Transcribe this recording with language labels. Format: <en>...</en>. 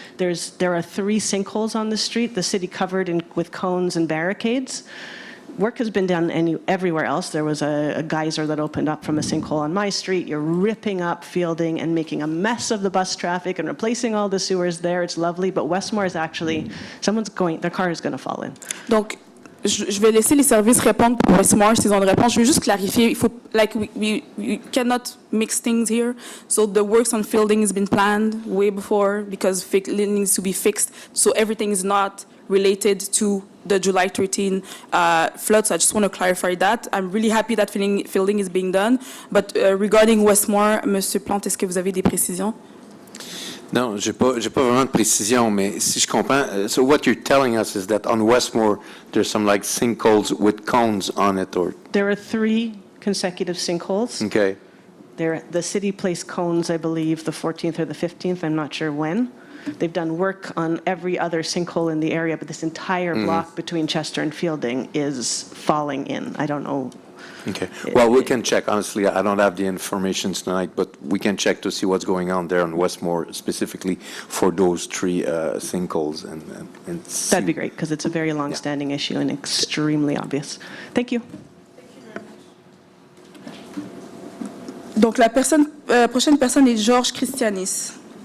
<en>There are 3 sinkholes on the street, the city covered with cones and barricades. Work has been done everywhere else. There was a geyser that opened up from a sinkhole on my street. You're ripping up Fielding and making a mess of the bus traffic and replacing all the sewers there. It's lovely, but Westmore is actually, their car is going to fall in.</en> <fr>Donc, je vais laisser les services répondre pour Westmore s'ils ont une réponse. Je veux juste clarifier, il faut,</fr> <en>like, we cannot mix things here. So the works on Fielding has been planned way before because it needs to be fixed. So everything is not related to the July 13 flood. So I just want to clarify that. I'm really happy that Fielding is being done. But regarding Westmore,</en> <fr>Monsieur Plante, est-ce que vous avez des précisions? Non, j'ai pas vraiment de précision, mais si je comprends,</fr> <en>so what you're telling us is that on Westmore, there's some like sinkholes with cones on it, or? There are 3 consecutive sinkholes. Okay. The city placed cones, I believe, the 14th or the 15th, I'm not sure when. They've done work on every other sinkhole in the area, but this entire block between Chester and Fielding is falling in. I don't know. Okay. Well, we can check. Honestly, I don't have the information tonight, but we can check to see what's going on there on Westmore, specifically for those 3 sinkholes. And see. That'd be great, because it's a very long-standing issue and extremely obvious. Thank you.</en> <fr>Donc, la prochaine personne est Georges Christianis.</fr>